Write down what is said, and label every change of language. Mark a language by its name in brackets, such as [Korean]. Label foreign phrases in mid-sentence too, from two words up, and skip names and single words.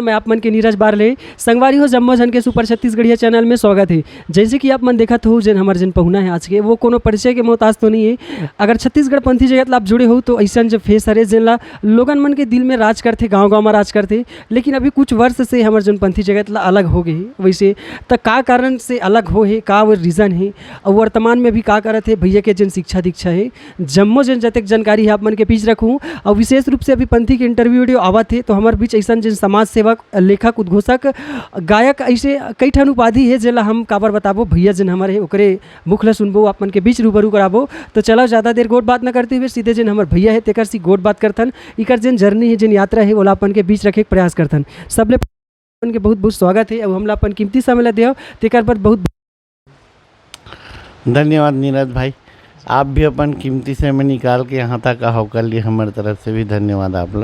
[Chhattisgarhi] मैं आप मन के नीरज बारले संगवारी हो जम्मो जन के सुपर छत्तीसगढ़िया चैनल में स्वागत है। जैसे कि आप मन देखा हो जन हमारे जन पहुना है आज के, वो कोनो परिचय के मोहताज तो नहीं है। अगर छत्तीसगढ़ पंथी जगत ला आप जुड़े हो तो ऐसा जब फेस हरे जन ला लोगन मन के दिल में राज करते, गाँव में राज करते। लेकिन अभी कुछ वर्ष से हमारे जन पंथी जगत ला अलग हो गए। वैसे तो का कारण से अलग हो है, का वो रीज़न है और वर्तमान में भी का करत है भैया के जन शिक्षा दीक्षा है, जम्मो जन जतक जानकारी है आप मन के बीच रखूँ। और विशेष रूप से अभी पंथी के [English] interview video [Chhattisgarhi] आवत है तो हमारे बीच ऐसा जिन समाज सेवक, लेखक, उद्घोषक, गायक ऐसे कई ठन उपाधि है जेला हम काबर बताबो भैया जिन हमारे है ओकरे मुख ला सुनबो, आप मन के बीच रूबरू कराबो। तो चलो ज़्यादा देर गोट बात न करते हुए सीधे जिन हमारे भैया है तेकर सी गोट बात करथन। इकर जिन जर्नी है, जिन यात्रा है, वो अपन के बीच रखे के प्रयास करथन। सबले अपन के बहुत बहुत स्वागत है और हमला अपन कीमती समय ला देव तेकर पर बहुत धन्यवाद नीरज भाई। आप भी अपन कीमती समय निकाल के यहाँ तक आओ कर लिए, हमारे तरफ से भी धन्यवाद आपला।